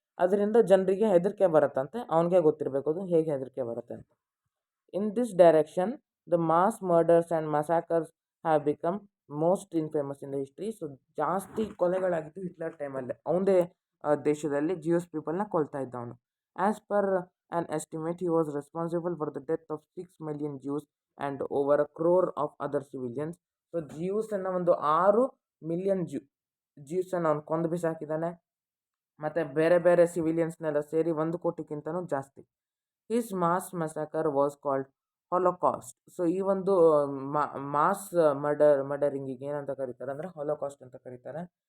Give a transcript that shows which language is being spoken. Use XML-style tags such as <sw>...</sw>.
<kn>ಅದರಿಂದ ಜನರಿಗೆ ಹೆದರಿಕೆ ಬರುತ್ತಂತೆ. ಅವನಿಗೆ ಗೊತ್ತಿರಬೇಕು ಅದು ಹೇಗೆ ಹೆದರಿಕೆ ಬರುತ್ತೆ ಅಂತ.</kn> <en>In this direction the mass murders and massacres have become most infamous in the history.</en> <kn>So ಜಾಸ್ತಿ ಕೊಲೆಗಳಾಗಿದ್ದು ಹಿಟ್ಲರ್ ಟೈಮಲ್ಲಿ. ಅವನದೇ ದೇಶದಲ್ಲಿ ಜಿಯೂಸ್ ಪೀಪಲ್ನ ಕೊಲ್ತಾ ಇದ್ದ ಅವನು.</kn> <en>As per an estimate, he was responsible for the death of 6 million Jews and over a crore of other civilians.</en> <kn>So ಜ್ಯೂಸನ್ನು ಒಂದು 6 million ಜ್ಯೂಸನ್ನು ಅವನು ಕೊಂದು ಬಿಸಾಕಿದ್ದಾನೆ. ಮತ್ತು ಬೇರೆ ಬೇರೆ ಸಿವಿಲಿಯನ್ಸ್ನೆಲ್ಲ ಸೇರಿ 1 ಕೋಟಿಗಿಂತನೂ ಜಾಸ್ತಿ.</kn> <en>His mass massacre was called holocaust.</en> <kn>So ಈ ಒಂದು ಮಾಸ್ ಮರ್ಡರಿಂಗಿಗೆ ಏನಂತ ಕರೀತಾರೆ ಅಂದರೆ ಹಾಲೋಕಾಸ್ಟ್ ಅಂತ ಕರೀತಾರೆ.</kn>